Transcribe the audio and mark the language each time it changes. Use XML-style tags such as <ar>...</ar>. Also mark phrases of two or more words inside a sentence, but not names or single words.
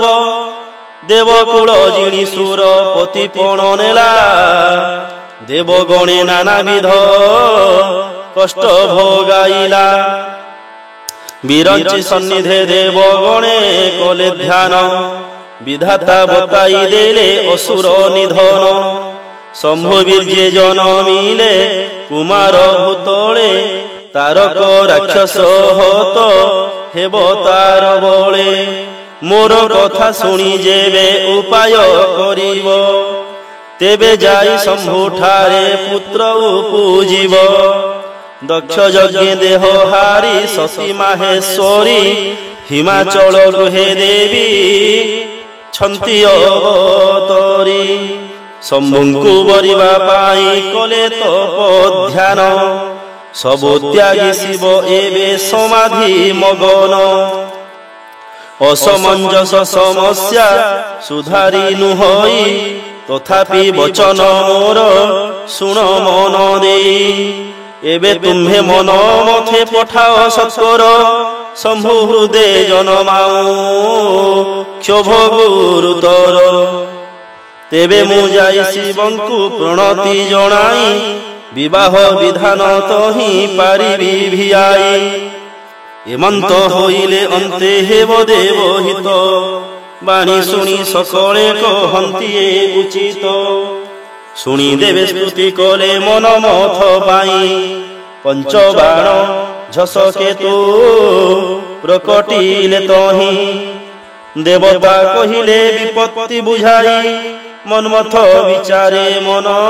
<or>ଦେବକୁଳ ଜିଣି ସୁର ପତିପଣ ନେଲା ଦେବଗଣେ ନାନାବିଧ କଷ୍ଟ ଭୋଗାଇଲା ବିରଞ୍ଚି ସନ୍ନିଧେ ଦେବଗଣେ କଲେ ଧ୍ୟାନ ବିଧାତା ବତାଇ ଦେଲେ ଅସୁର ନିଧନ ଶମ୍ଭୁବୀର୍ଯ୍ୟେ ଜନମିଲେ କୁମାର ଭୂତଳେ ତାରକ ରାକ୍ଷସ ହତ ହେବ ତାର ବଳେ ମୋର କଥା ଶୁଣି ଯେବେ ଉପାୟ କରିବ ତେବେ ଯାଇ ଶମ୍ଭୁଠାରେ ପୁତ୍ର ପୂଜିବ ଦକ୍ଷ ଯଜ୍ଞ ଦେହ ହାରି ଶଶୀ ମାହେଶ୍ୱରୀ ହିମାଚଳ ଗୃହେ ଦେବୀ ଛନ୍ତି ଅବତରି ଶମ୍ଭୁଙ୍କୁ ବରିବା ପାଇ କଲେ ତପ ଧ୍ୟାନ ସବୁ ତ୍ୟାଗି ଶିବ ଏବେ ସମାଧି ମଗନ ଅସମଞ୍ଜସ ସମସ୍ୟା ସୁଧାରି ନୁହଇ ତଥାପି ବଚନ ମୋର ଶୁଣ ମନ ଦେଇ ଏବେ ତୁମ୍ଭେ ମନ ମଥେ ପଠାଅ ସତ୍କର ଶମ୍ଭୁ ହୃଦୟ ଜନମାଉ କ୍ଷୋଭ ଗୁରୁତର ତେବେ ମୁ ଯାଇ ଶିବଙ୍କୁ ପ୍ରଣତି ଜଣାଇ ବିବାହ ବିଧାନ ତହି ପାରିବି ଭିଆଇ ଏମନ୍ତ ହୋଇଲେ ଅନ୍ତେ ହେବ ଦେବ ହିତ ବାଣୀ ଶୁଣି ସକଳେ କହନ୍ତିଏ ଉଚିତ ଶୁଣି ଦେବେ ସ୍ତୁତି କଲେ ମନ ମଥ ପାଇ ପଞ୍ଚବାଣ ଝସ କେତୁ ପ୍ରକଟିଲେ ତହି ଦେବତା କହିଲେ ବିପତ୍ତି ବୁଝାଇ ମନମଥ ବିଚାରେ ମନ</or>